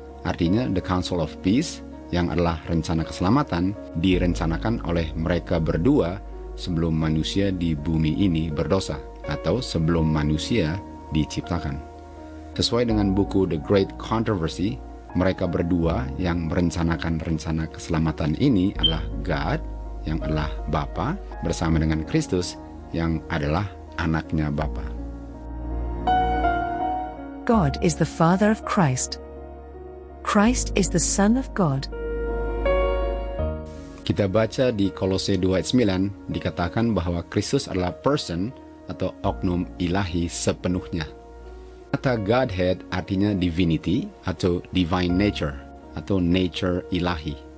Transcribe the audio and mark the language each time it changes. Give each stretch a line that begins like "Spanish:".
Indonesian: Artinya
English: the council of peace
Indonesian: yang adalah rencana keselamatan direncanakan oleh mereka berdua sebelum manusia di bumi ini berdosa atau sebelum manusia diciptakan. Sesuai dengan buku The Great Controversy, mereka berdua yang merencanakan rencana keselamatan ini adalah God, yang adalah Bapa, bersama dengan Kristus, yang adalah anaknya Bapa.
English: God is the Father of Christ. Christ is the Son of God.
Indonesian: Kita baca di Kolose 2 ayat 9, dikatakan bahwa Kristus adalah person atau oknum ilahi sepenuhnya. Kata Godhead artinya divinity atau
English: divine nature
Indonesian: atau nature ilahi.